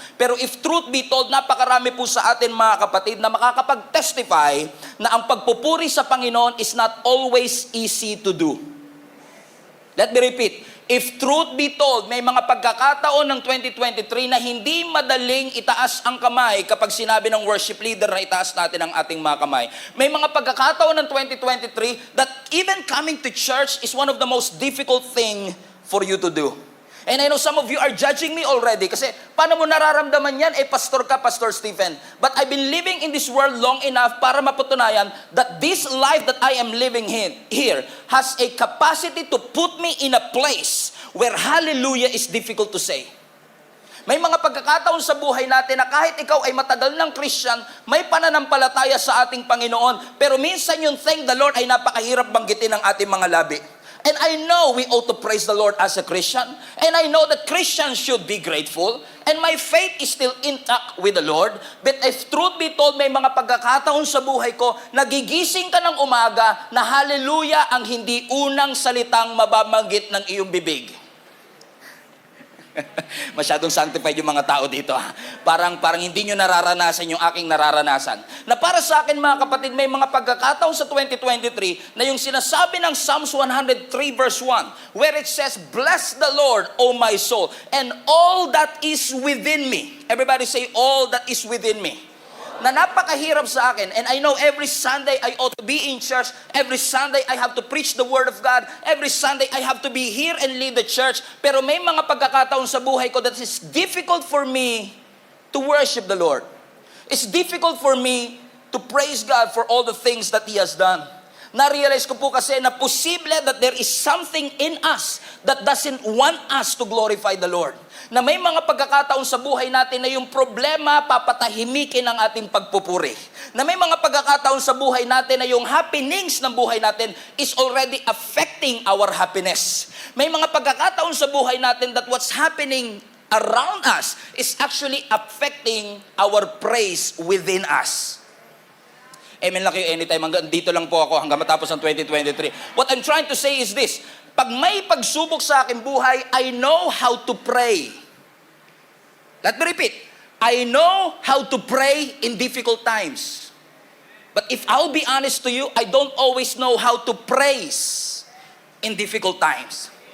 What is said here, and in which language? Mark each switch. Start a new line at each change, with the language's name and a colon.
Filipino: Pero
English: if truth be told,
Filipino: napakarami po sa atin, mga kapatid, na makakapag-testify na ang pagpupuri sa Panginoon
English: is not always easy to do. Let me repeat. If truth be told,
Filipino: may mga pagkakataon ng 2023 na hindi madaling itaas ang kamay kapag sinabi ng worship leader na itaas natin ang ating mga kamay. May mga pagkakataon ng 2023
English: that even coming to church is one of the most difficult thing for you to do. And I know some of you are judging me already
Filipino: kasi paano mo nararamdaman yan? Pastor ka,
English: Pastor Stephen. But I've been living in this world long enough
Filipino: para mapatunayan
English: that this life that I am living here has a capacity to put me in a place where hallelujah is difficult to say.
Filipino: May mga pagkakataon sa buhay natin na kahit ikaw ay matagal ng Christian, may pananampalataya sa ating Panginoon. Pero minsan yung
English: thank the Lord
Filipino: ay napakahirap banggitin ng ating mga labi.
English: And I know we ought to praise the Lord as a Christian. And I know that Christians should be grateful. And my faith is still intact with the Lord. But if truth be told,
Filipino: may mga pagkakataon sa buhay ko, nagigising ka ng umaga na hallelujah ang hindi unang salitang mababanggit ng iyong bibig. Masyadong sanctified yung mga tao dito. Parang hindi nyo nararanasan yung aking nararanasan. Na para sa akin mga kapatid, may mga pagkakataon sa 2023 na yung sinasabi ng Psalms 103 verse 1,
English: where it says, "Bless the Lord, O my soul, and all that is within me." Everybody say, "All that is within me."
Filipino: Na napakahirap sa akin.
English: And I know every Sunday I ought to be in church. Every Sunday I have to preach the Word of God. Every Sunday I have to be here and lead the church.
Filipino: Pero may mga pagkakataon sa buhay ko
English: that is difficult for me to worship the Lord. It's difficult for me to praise God for all the things that He has done.
Filipino: Na-realize ko po kasi na posible
English: that there is something in us that doesn't want us to glorify the Lord.
Filipino: Na may mga pagkakataon sa buhay natin na yung problema papatahimikin ang ating pagpupuri. Na may mga pagkakataon sa buhay natin na yung happenings ng buhay natin
English: is already affecting our happiness.
Filipino: May mga pagkakataon sa buhay natin
English: that what's happening around us is actually affecting our praise within us.
Filipino: Amen lang kayo anytime. Hanggang dito lang po ako hanggang matapos ang 2023.
English: What I'm trying to say is this.
Filipino: Pag may pagsubok sa aking buhay,
English: I know how to pray. Let me repeat. I know how to pray in difficult times. But if I'll be honest to you, I don't always know how to praise in difficult times.